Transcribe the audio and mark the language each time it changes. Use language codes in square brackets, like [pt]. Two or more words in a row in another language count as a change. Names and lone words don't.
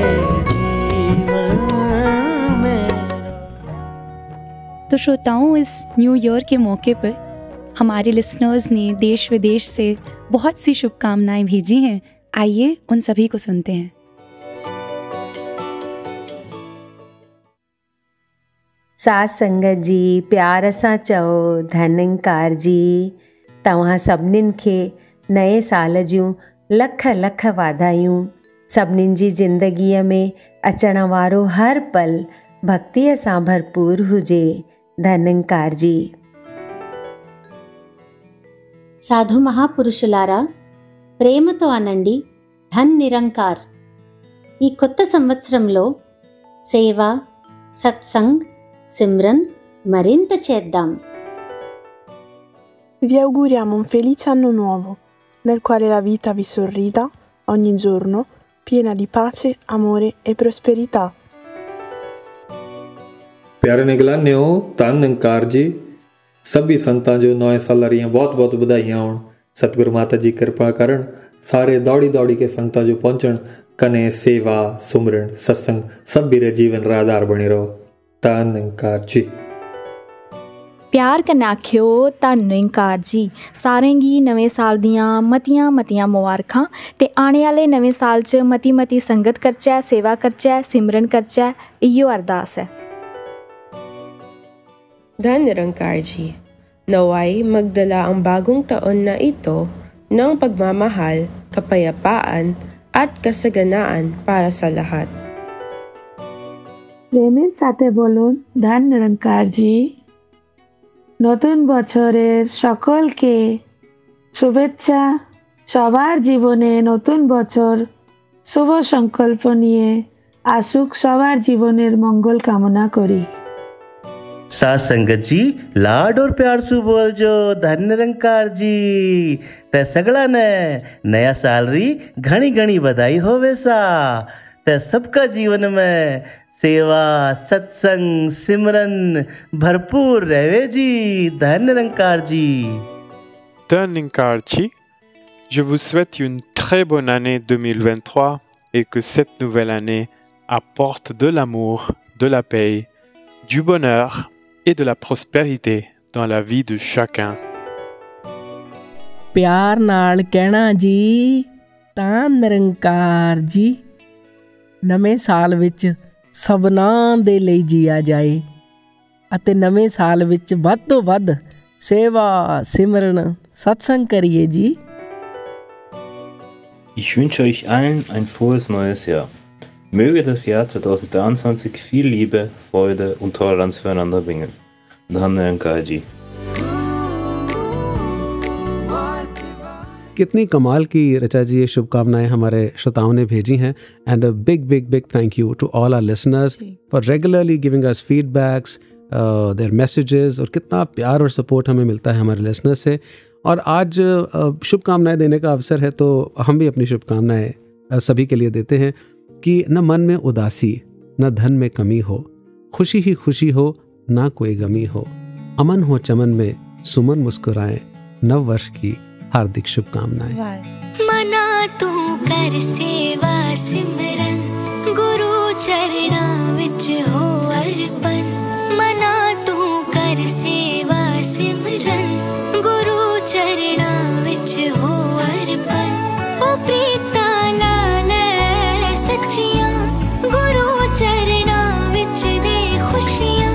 [hi] तो श्रोताओं, इस [en] New Year [hi] के मौके पर हमारे लिसनर्स ने देश विदेश से बहुत सी शुभकामनाएं भेजी हैं। आइए उन सभी को सुनते हैं। [sd] साथ संगत जी, प्यार सां चओ धनंकार जी, तव्हां सभिनीनि खे नए साल जूं लख लख वाधायूं। सभिनीनि जी ज़िंदगीअ में अचण वारो हर पल भक्तीअ सां भरपूर हुजे। धनंकार जी। [te] సాధు మహాపురుషులారా, ప్రేమతో అనండి ధన్ నిరంకార్. ఈ కొత్త సంవత్సరంలో సేవ, సత్సంగ్, సిమ్రన్ మరింత చేద్దాం. [it] Vi auguriamo un felice anno nuovo, nel quale la vita vi sorrida ogni giorno, piena di pace, amore e prosperità. [xnr] प्यारे निगलान्यो, धन निरंकार जी, सभी संतां जो नए साल रियां बहुत बहुत बधाइयां होण। सतगुरु माता जी कृपा करन, सारे दौड़ी दौड़ी के संतां जो पहुंचण, कने सेवा, सुमरन, सत्संग सब भी जीवन रा आधार बने रहो। धन निरंकार जी। [doi] प्यार कन्नै आखियो धन निरंकार जी। सारें गी नवें साल दियां मतियां मतियां मुबारखां ते आने आह्ले नवें साल च मती मती संगत करचै, सेवा करचै, सिमरन करचै, इयो अरदास है। [tl] Dhan Nirangar Ji, naway magdala ang bagong taon na ito ng pagmamahal, kapayapaan at kasaganaan para sa lahat. [bn] প্রেমের সাথে বলুন ধন নিরঙ্কার জি। নতুন বছরের সকলকে শুভেচ্ছা। সবার জীবনে নতুন বছর শুভ সংকল্প নিয়ে আসুক, সবার জীবনের মঙ্গল কামনা করি। [rwr] साथ संगत जी, लाड और प्यार से बोल जो धन निरंकार जी। ते सगला ने नया साल री घनी घनी बधाई होवे सा। ते सबका जीवन में सेवा, सत्संग, सिमरन भरपूर रहे जी। धन निरंकार जी। [fr] धन निरंकार जी, je vous souhaite une très bonne année 2023 et que cette nouvelle année apporte de l'amour, de la paix, du bonheur et de la prospérité dans la vie de chacun. [pa] ਪਿਆਰ ਨਾਲ ਕਹਿਣਾ ਜੀ, ਧੰਨ ਨਿਰੰਕਾਰ ਜੀ। नਵੇਂ ਸਾਲ ਵਿੱਚ ਸਭਨਾਂ ਦੇ ਲਈ ਜੀਆ ਜਾਏ ਅਤੇ ਨਵੇਂ ਸਾਲ ਵਿੱਚ ਵੱਧ ਤੋਂ ਵੱਧ ਸੇਵਾ, ਸਿਮਰਨ, ਸਤਸੰਗ ਕਰੀਏ ਜੀ। [de] Ich wünsche euch allen ein frohes neues Jahr. Möge das Jahr 2023 viel Liebe, Freude und Toleranz füreinander bringen. [hi] Dhan Niranकार जी। कितनी कमाल की ऋचा जी ये शुभकामनाएं हमारे श्रोताओं ने भेजी हैं। [en] And a big big big thank you to all our listeners for regularly giving us feedbacks, their messages, [hi] और कितना प्यार और सपोर्ट हमें मिलता है हमारे लिसनर्स से। और आज शुभकामनाएं देने का अवसर है, तो हम भी अपनी शुभकामनाएं सभी के लिए देते हैं कि न मन में उदासी, न धन में कमी हो, खुशी ही खुशी हो, ना कोई गमी हो, अमन हो चमन में, सुमन मुस्कुराएं, नव वर्ष की हार्दिक शुभकामनाएं। [pa] ਮਨਾ ਤੂੰ ਕਰ ਸੇਵਾ ਸਿਮਰਨ, ਗੁਰੂ ਚਰਨਾਂ ਵਿੱਚ ਹੋ ਅਰਪਣ। ਮਨਾ ਤੂੰ ਕਰ ਸੇਵਾ ਸਿਮਰਨ, ਗੁਰੂ ਚਰਨਾਂ ਵਿੱਚ ਹੋ ਅਰਪਣ। ਓ ਪ੍ਰੀਤਾ ਲਾਲ ਸੱਚੀਆਂ, ਗੁਰੂ ਚਰਨਾਂ ਵਿੱਚ ਦੇ ਖੁਸ਼ੀਆਂ।